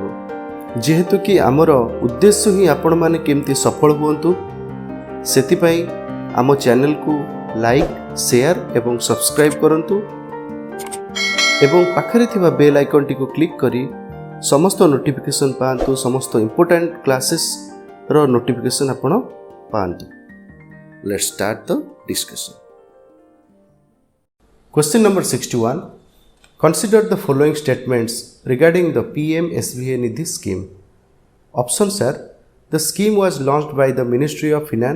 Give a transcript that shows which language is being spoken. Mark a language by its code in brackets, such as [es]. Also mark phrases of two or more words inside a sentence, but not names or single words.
[or] ଯେହେତୁ କି ଆମର ଉଦ୍ଦେଶ୍ୟ ହିଁ ଆପଣମାନେ କେମିତି ସଫଳ ହୁଅନ୍ତୁ, ସେଥିପାଇଁ ଆମ ଚ୍ୟାନେଲକୁ ଲାଇକ୍, ସେୟାର ଏବଂ ସବସ୍କ୍ରାଇବ୍ କରନ୍ତୁ ଏବଂ ପାଖରେ ଥିବା [en] bell icon [or] କ୍ଲିକ୍ କରି ସମସ୍ତ ନୋଟିଫିକେସନ୍ ପାଆନ୍ତୁ, ସମସ୍ତ [en] important classes [or] ନୋଟିଫିକେସନ୍ ଆପଣ ପାଆନ୍ତୁ। [en] Let's start the discussion. Question number 61. Consider the following statements regarding the PM-SBA Nidhi scheme. Options are: the scheme was launched by the Ministry of Finance.